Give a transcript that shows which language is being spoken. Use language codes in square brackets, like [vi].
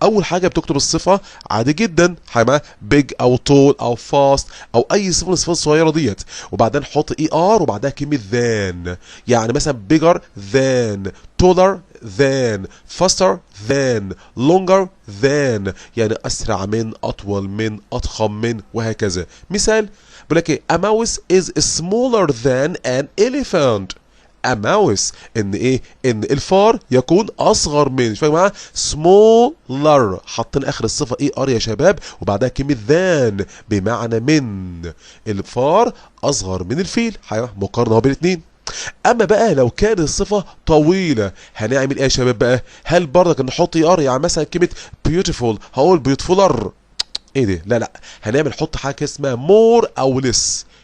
[ar] اول حاجه بتكتب الصفه عادي جدا، بيج او طول او فاست او اي صفه من الصفات الصغيره ديت، وبعدين حط اي ار وبعدها كلمه ذان. يعني مثلا [en] bigger than taller than faster than longer than، [ar] يعني اسرع من، اطول من، اضخم من، وهكذا. مثال بيقول لك ايه [en] a mouse is smaller than an elephant. a mouse [ar] ان ايه؟ ان الفار يكون اصغر من، شوفوا يا جماعه smaller حاطين اخر الصفه اي ار يا شباب وبعدها كلمه than بمعنى من. الفار اصغر من الفيل، مقارنه بين الاثنين. اما بقى لو كانت الصفه طويله هنعمل ايه يا شباب بقى؟ هل برضك نحط اي ار؟ يعني مثلا كلمه beautiful هقول beautifuler، ايه ده؟ لا هنعمل حط حاجه اسمها more او less.